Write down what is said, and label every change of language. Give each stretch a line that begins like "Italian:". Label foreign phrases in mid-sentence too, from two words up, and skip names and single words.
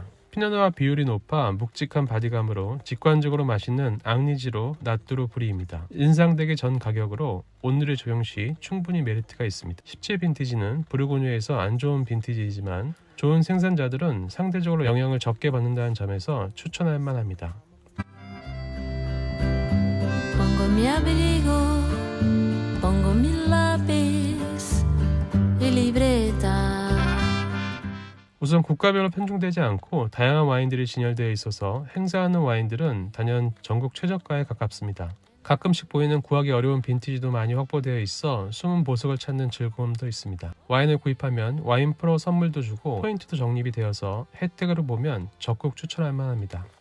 Korean: 피노누아 비율이 높아 묵직한 바디감으로 직관적으로 맛있는 앙리지로 나뚜루 브리입니다. 인상되기 전 가격으로 온누리 적용 시 충분히 메리트가 있습니다. 17 빈티지는 부르고뉴에서 안 좋은 빈티지이지만 좋은 생산자들은 상대적으로 영향을 적게 받는다는 점에서 추천할 만합니다.
Spanish: Pongo mi abrigo, pongo mi lápiz y libreta.
Korean: 우선 국가별로 편중되지 않고 다양한 와인들이 진열되어 있어서 행사하는 와인들은 단연 전국 최저가에 가깝습니다. 가끔씩 보이는 구하기 어려운 빈티지도 많이 확보되어 있어 숨은 보석을 찾는 즐거움도 있습니다. 와인을 구입하면 와인 프로 선물도 주고 포인트도 적립이 되어서 혜택으로 보면 적극 추천할 만합니다.